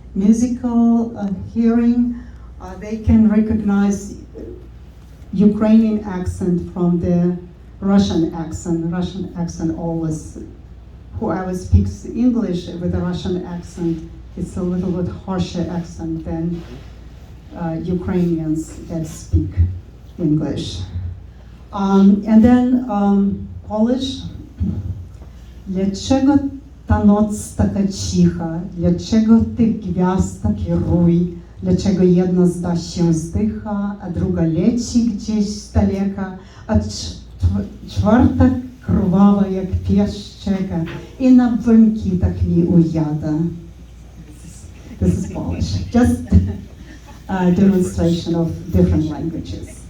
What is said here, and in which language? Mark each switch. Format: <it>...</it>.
<en>musical hearing, they can recognize Ukrainian accent from the Russian accent. Russian accent always, whoever speaks English with a Russian accent, it's a little bit harsher accent than Ukrainians that speak English. And then Polish.</en> <pl>Dlaczego ta noc taka cicha? Dlaczego tych gwiazd taki rój? Dlaczego jedna zda się zdycha, a druga leci gdzieś z daleka, a czwarta krwawa jak pieszczeka i na wymki tak mi ujada.</pl> <en>This is Polish. Just a demonstration of different languages.</en>